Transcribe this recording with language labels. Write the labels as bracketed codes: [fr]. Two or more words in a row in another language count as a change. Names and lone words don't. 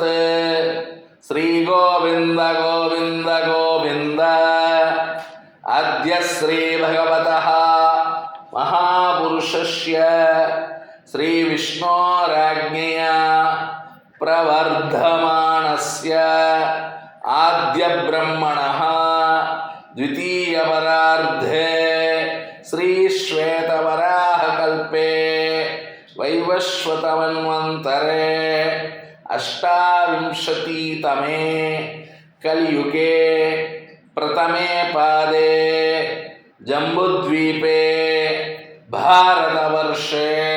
[sa] ஸ்ரீ கோவிந்த கோவிந்த கோவிந்த. அத்ய ஸ்ரீ பகவதः மகாபுருஷஸ்ய ஸ்ரீ விஷ்ணோராஜ்ஞயா பிரவர்தமானஸ்ய ஆத்ய பிரம்மணः द्वितीयपरार्धे श्री श्वेतवराह कल्पे वैवस्वतमन्वन्तरे अष्टाविंशतितमे कलियुगे प्रथमे पादे जम्बुद्वीपे भारतवर्षे